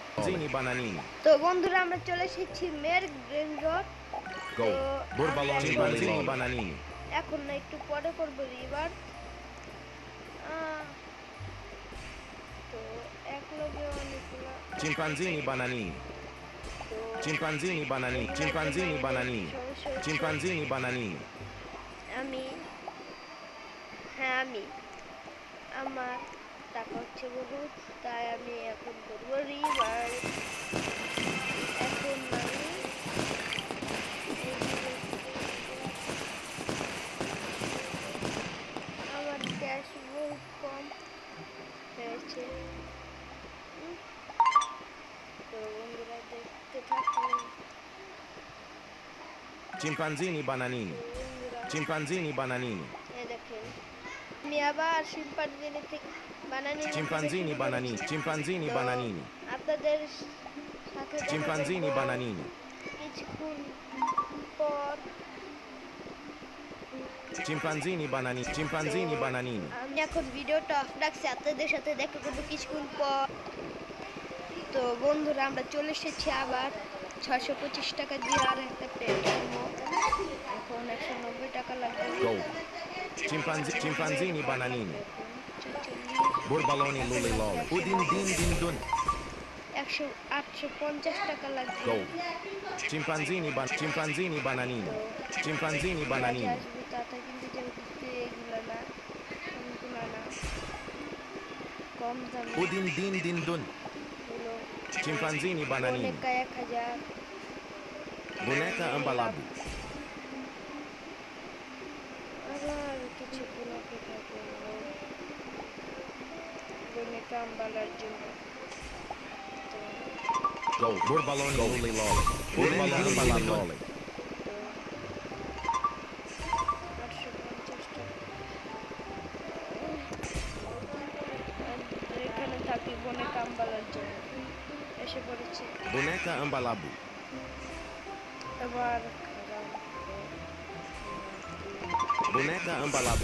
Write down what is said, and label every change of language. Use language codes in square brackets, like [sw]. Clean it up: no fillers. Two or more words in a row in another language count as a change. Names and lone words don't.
[bn] Chimpanzini bananini. তো বন্ধুরা আমরা চলে এসেছি মের গ্রেন রড। Go. Burbaloni chimpanzini bananini. এখন না একটু পরে করবো এবার। তো এক লগে অনেকগুলো Chimpanzini bananini. তো Chimpanzini bananini. Chimpanzini bananini. Chimpanzini bananini. আমি আমার টাকা হচ্ছে বহুত, তাই আমি এখন করবো রিবার। এখন আমি আমার ক্যাশ বহুত কম হয়েছে। তো বন্ধুরা দেখতে থাকুন। Chimpanzini bananini. Chimpanzini bananini. দেখেন আমি আবার শিম্পাঞ্জিনি থেকে Chimpanzini bananini. Chimpanzini bananini. আপনাদের সাথে Chimpanzini bananini. কিছুক্ষণ পর। Chimpanzini bananini. Chimpanzini bananini. আমি এখন ভিডিওটা অফ রাখছি, আপনাদের সাথে দেখা করবো কিছুক্ষণ পর। তো বন্ধুরা আমরা চলে এসেছি আবার 625 টাকা দিয়ে আর একটা প্লেট কিনবো। এখন 190 টাকা লাগবে। Go. Chimpanzini bananini. Burbaloni luli lol. Udin din din dun. 850 টাকা লাগবে। Go. Chimpanzini bananini. Chimpanzini bananini. আসবে তাতা কিন্তু যেহেতু এগুলো না কম দামে Udin din din dun. হলো Chimpanzini bananini. অনেক 1000 Boneka ambalabu. আবার কিছুক্ষণ অপেক্ষা করবো বনেকা আম্বালার জন্য। Go. Burbaloni luli lol. Burbaloni ambalabu lol. 850 টাকা এখানে থাকি বনেকা আম্বালার জন্য এসে পড়েছে। Boneka ambalabu. এবার Boneka ambalabu.